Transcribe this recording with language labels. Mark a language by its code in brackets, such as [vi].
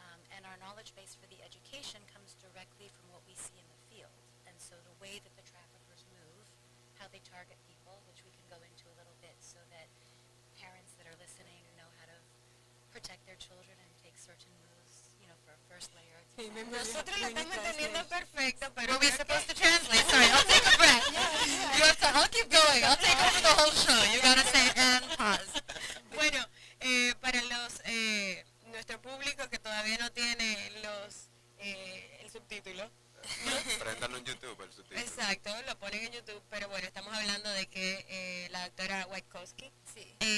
[en] And our knowledge base for the education comes directly from what we see in the field. And so the way that the traffickers move, how they target people, which we can go into a little bit so that parents that are listening know how to protect their children and take certain moves, for a first layer of defense. [es] Nosotros la estamos entendiendo perfecto, pero [en] Are we supposed to translate? Sorry, I'll take a breath. You have to, I'll keep going. I'll take over the whole show. You gotta say and pause. [es] bueno, para nuestro público que todavía no tiene el subtítulo, Préndalo en YouTube, el subtítulo. exacto, lo ponen en YouTube, pero bueno, estamos hablando de que la doctora Witkowski Sí.